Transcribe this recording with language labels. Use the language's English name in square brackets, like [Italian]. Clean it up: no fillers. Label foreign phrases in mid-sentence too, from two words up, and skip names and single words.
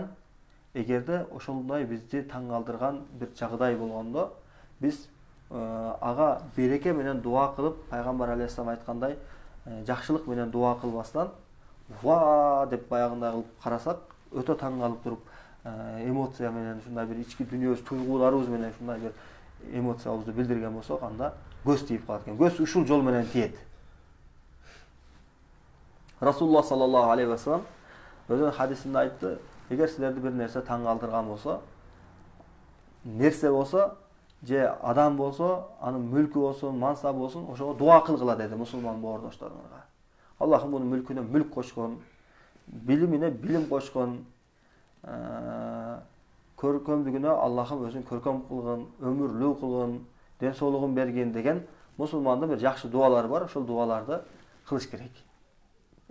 [Kyrgyz] Эгерде ошондой бизди таң калтырган бир жагдай болгондо биз ага береке менен дуа кылып, пайгамбар алейхиссалам айткандай, жакшылык менен дуа кылбастан ва деп баягындай кылып карасак, өтө таң калып туруп, эмоция менен ушундай бир ички дүнүйөбүз, туйгуларыбыз менен ушундай бир эмоциябызды билдирген болсок, анда көз тийип калат экен. Көз ушул жол менен тиет. Расулуллах [Arabic] صلى الله عليه وسلم [Kyrgyz] өзүнүн хадисинде айтты, эгер силерди бир нерсе таң калтырган болсо, нерсе болсо, же адам болсо, анын мүлкү болсун, мансабы болсун, ошого дуа кылгыла деди мусулман боордошторуңарга. Аллахым мунун мүлкүнө мүлк кошкон, билимине билим кошкон, көркөмдүгүнө Аллахым өзүн көркөм кылгын, өмүрлүү кылгын, ден соолугун берген деген мусулмандын бир жакшы дуалары бар, ошол дуаларды кылыш керек.